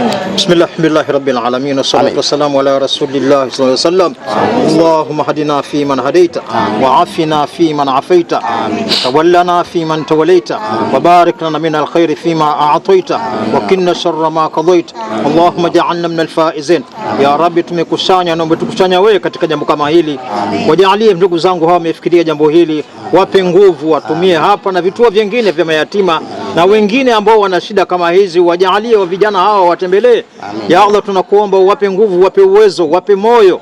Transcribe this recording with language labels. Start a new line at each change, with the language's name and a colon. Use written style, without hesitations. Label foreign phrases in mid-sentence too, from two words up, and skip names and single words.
Arabic: بسم الله رب العالمين والصلاة والسلام على رسول الله صلى الله عليه وسلم. اللهم هدنا فيمن هديت وعافنا فيمن عافيت تولنا فيمن توليت وبارك لنا من الخير فيما أعطيت وقنا شر ما قضيت اللهم اجعلنا من الفائزين يا ربي.
Swahili: Tumekusanya na umetukusanya wewe katika jambo kama hili, wajalie ndugu zangu hawa wamefikiria jambo hili, wape nguvu, watumie hapa na vituo vingine vya mayatima na wengine ambao wana shida kama hizi, wajalie wa vijana hawa watembelee.
Arabic: يا الله,
Swahili: tunakuomba uwape nguvu, wape uwezo, wape moyo.